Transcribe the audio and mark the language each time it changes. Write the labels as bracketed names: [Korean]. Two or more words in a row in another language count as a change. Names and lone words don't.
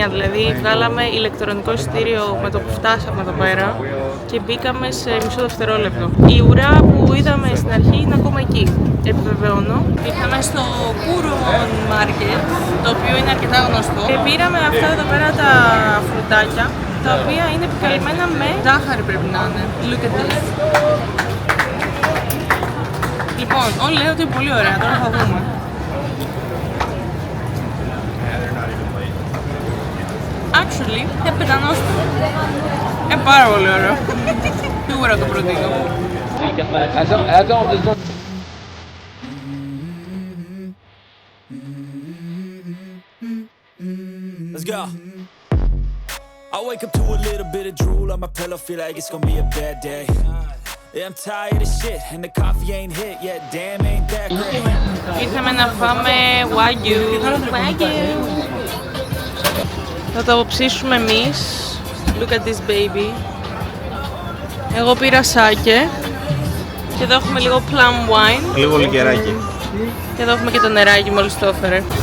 [Greek] Δηλαδή βγάλαμε ηλεκτρονικό εισιτήριο με το που φτάσαμε εδώ πέρα και μπήκαμε σε μισό δευτερόλεπτο. Η ουρά που είδαμε στην αρχή είναι ακόμα εκεί, επιβεβαιώνω. Ήρθαμε στο Kurumon Market, το οποίο είναι αρκετά γνωστό. Και πήραμε αυτά εδώ πέρα τα φρουτάκια, τα οποία είναι επικαλυμμένα με ζάχαρη, πρέπει να είναι. [English] Look at this. [Greek] Λοιπόν, όλοι λένε ότι είναι πολύ ωραία, τώρα θα δούμε. Actually, είναι πετανόστιμο. Πάρα πολύ ωραίο. Σίγουρα το προτείνω. [English] Let's go. I wake up to a little bit of drool on my pillow, feel like it's gonna be a bad day. Yeah, I'm tired of shit and the coffee ain't hit yet, damn ain't that great. [Greek] Ήρθαμε να φάμε Wagyu. Θα το ψήσουμε εμείς. [English] Look at this baby. [Greek] Εγώ πήρα σάκε. Και εδώ έχουμε λίγο [English] plum wine. [Greek] Λίγο λικεράκι. Και εδώ έχουμε και το νεράκι μόλις το έφερε.